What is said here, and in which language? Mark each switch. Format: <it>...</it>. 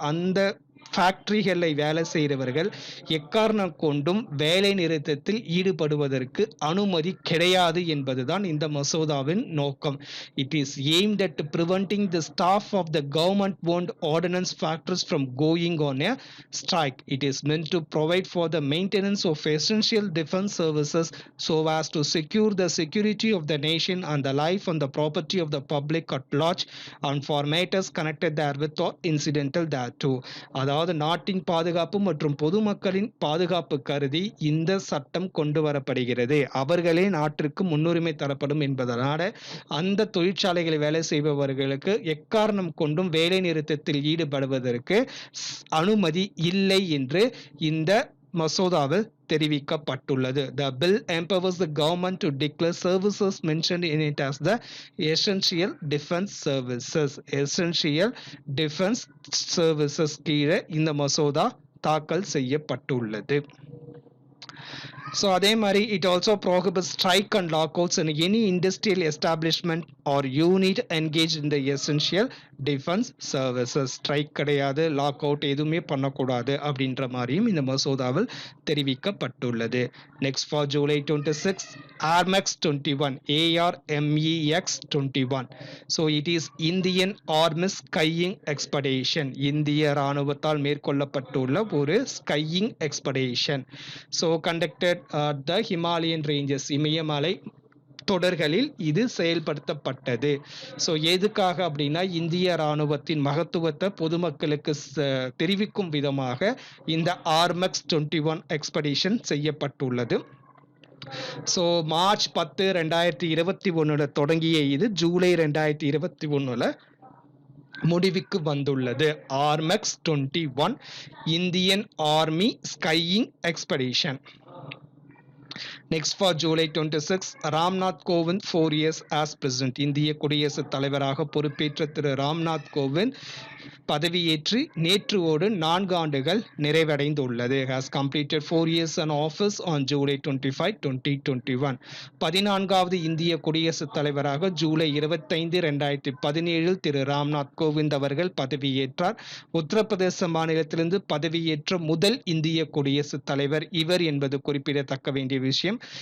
<ta>அந்த ஃபேக்டரிகளை வேலை செய்கிறவர்கள் எக்காரணம் கொண்டும் வேலை நிறுத்தத்தில் ஈடுபடுவதற்கு அனுமதி கிடையாது என்பதுதான் இந்த மசோதாவின் நோக்கம்.</ta> <en>It is aimed at preventing the staff of the government owned ordnance factories from going on a strike. It is meant to provide for the maintenance of essential defence services so as to secure the security of the nation and the life and the property of the public at large and for matters connected therewith or incidental thereto.</en> <ta>அதாவது நாட்டின் பாதுகாப்பு மற்றும் பொதுமக்களின் பாதுகாப்பு கருதி இந்த சட்டம் கொண்டு வரப்படுகிறது. அவர்களே நாட்டிற்கு முன்னுரிமை தரப்படும் என்பதனால அந்த தொழிற்சாலைகளில் வேலை செய்பவர்களுக்கு எக்காரணம் கொண்டும் வேலை நிறுத்தத்தில் ஈடுபடுவதற்கு அனுமதி இல்லை என்று இந்த மசோதாவில் தெரிவிக்கப்பட்டுள்ளது.</ta> <en>The bill empowers the government to declare services mentioned in it as the essential defense services. Essential defense services</en> <ta>கீழே இந்த மசோதா தாக்கல் செய்யப்பட்டுள்ளது.</ta> <en>So</en> <ta>அதே மாதிரி</ta> <en>it also prohibits strike and lockouts in any industrial establishment or unit engaged in the essential defense services.</en> <ta>Strike கிடையாது, log out எதுவுமே பண்ணக்கூடாது அப்படின்ற மாதிரியும் இந்த மசோதாவில் தெரிவிக்கப்பட்டுள்ளது.</ta> <en>Next for July 26 ARMEX 21 ARMEX 21. So it is Indian army skiing expedition.</en> <ta>இந்திய இராணுவத்தால் மேற்கொள்ளப்பட்டுள்ள ஒரு ஸ்கையிங் எக்ஸ்பெடிஷன்.</ta> <en>so conducted the Himalayan ranges,</en> <ta>இமயமலை தொடர்களில் இது செயல்படுத்தப்பட்டது. ஸோ எதுக்காக அப்படின்னா இந்திய இராணுவத்தின் மகத்துவத்தை பொதுமக்களுக்கு தெரிவிக்கும் விதமாக இந்த ஆர்மெக்ஸ் 21 எக்ஸ்பெடிஷன் செய்யப்பட்டுள்ளது. ஸோ மார்ச் 10, 2021 தொடங்கிய இது ஜூலை 2021 முடிவுக்கு வந்துள்ளது.</ta> <en>ARMEX 21 Indian army skiing expedition. Next for July 26, Ramnath Kovind 4 years as president.</en> <ta>இந்திய குடியரசுத் தலைவராக பொறுப்பேற்ற திரு ராம்நாத் கோவிந்த் பதவியேற்று நேற்றுவோடு 4 ஆண்டுகள் நிறைவடைந்துள்ளது.</ta> <en>Has completed 4 years in office on July 25, 2021.</en> <ta>14வது இந்திய குடியரசுத் தலைவராக ஜூலை 25, 2017 திரு ராம்நாத் கோவிந்த் அவர்கள் பதவியேற்றார். உத்தரப்பிரதேச மாநிலத்திலிருந்து பதவியேற்ற முதல் இந்திய குடியரசுத் தலைவர் இவர் என்பது குறிப்பிடத்தக்க வேண்டிய விஷயம்.</ta>